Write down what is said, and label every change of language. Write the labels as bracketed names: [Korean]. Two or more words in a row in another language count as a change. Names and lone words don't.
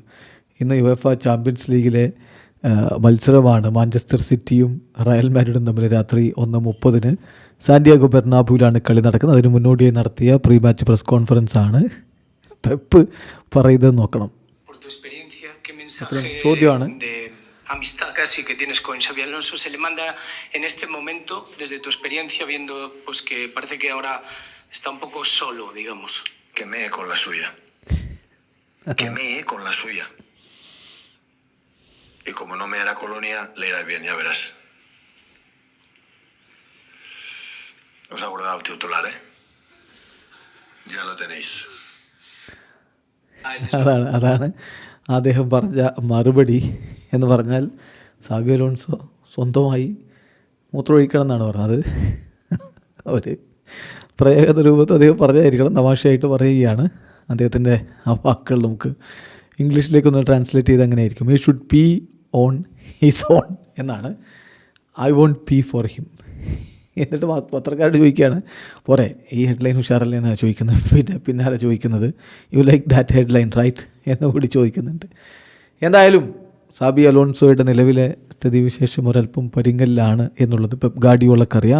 [Malayalam] ഇന്ന് യുവേഫ ചാമ്പ്യൻസ് ലീഗിലെ മത്സരമാണ്. മാഞ്ചസ്റ്റർ സിറ്റിയും റയൽ മാഡ്രിഡും തമ്മിൽ രാത്രി 1:30 സാന്റിയാഗോ ബെർണാബുവിലാണ് കളി നടക്കുന്നത്. അതിന് മുന്നോടിയായി നടത്തിയ [English] pre match press conference [Malayalam] ആണ് പെപ്പ് പറയുന്നത്. നോക്കണം. ചോദ്യമാണ്. [Spanish] Amistad casi que tienes con Xabi Alonso se le manda en este momento, desde tu experiencia, viendo pues que parece que ahora está un poco solo, digamos. Que mee con la suya. Que mee con la suya. Y como no me hará Colonia, le irá bien, ya verás. Os ha guardado el titular, ¿eh? Ya lo tenéis. [Malayalam] അതാണ് അദ്ദേഹം പറഞ്ഞ മറുപടി എന്ന് പറഞ്ഞാൽ സാബി അലോൺസോ സ്വന്തമായി മൂത്രമൊഴിക്കണം എന്നാണ് പറഞ്ഞത്. ഒരു പ്രയോഗ രൂപത്തിൽ അദ്ദേഹം പറഞ്ഞായിരിക്കണം, തമാശയായിട്ട് പറയുകയാണ്. അദ്ദേഹത്തിൻ്റെ ആ വാക്കുകൾ നമുക്ക് ഇംഗ്ലീഷിലേക്കൊന്ന് ട്രാൻസ്ലേറ്റ് ചെയ്ത് അങ്ങനെ ആയിരിക്കും. [English] he should pee on his own എന്നാണ്. I won't pee for him. [Malayalam] എന്നിട്ട് പത്രക്കാരോട് ചോദിക്കുകയാണ്, പോരെ ഈ ഹെഡ്ലൈൻ ഉഷാറല്ലേ എന്നാണ് ചോദിക്കുന്നത്. പിന്നാലെ ചോദിക്കുന്നത് [English] you like that headline right [Malayalam] എന്നുകൂടി ചോദിക്കുന്നുണ്ട്. എന്തായാലും സാബി അലോൺസോയുടെ നിലവിലെ സ്ഥിതിവിശേഷം ഒരല്പം പരിങ്ങലിലാണ് എന്നുള്ളത് പെപ് ഗാർഡിയോളക്കറിയാം.